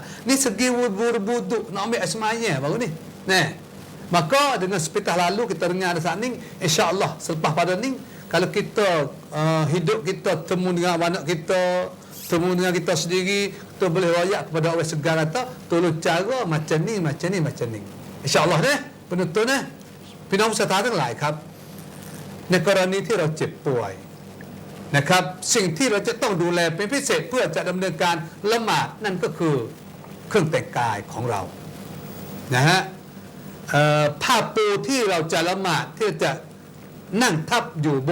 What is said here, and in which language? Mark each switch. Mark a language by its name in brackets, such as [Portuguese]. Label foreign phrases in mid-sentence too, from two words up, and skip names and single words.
[Malay] Ni segi wuduk, nak ambil asmanya baru ni. Nah, maka dengan sepitah lalu kita dengar ada saat ni, insya-Allah selepas pada ni, kalau kita hidup kita temu dengan anak kita, temu dengan kita sendiri, kita boleh royak kepada orang segar kata, tolong cara macam ni. Insya-Allah deh, penonton deh. [Thai] พี่น้องศรัทธาทั้งหลายครับในกรณีที่เราเจ็บป่วยนะครับสิ่งที่เราจะต้องดูแลเป็นพิเศษเพื่อจะดำเนินการละหมาดนั่นก็คือเครื่องแต่งกายของเรานะฮะผ้าปูที่เราจะละหมาดที่จะนั่งทับอยู่บ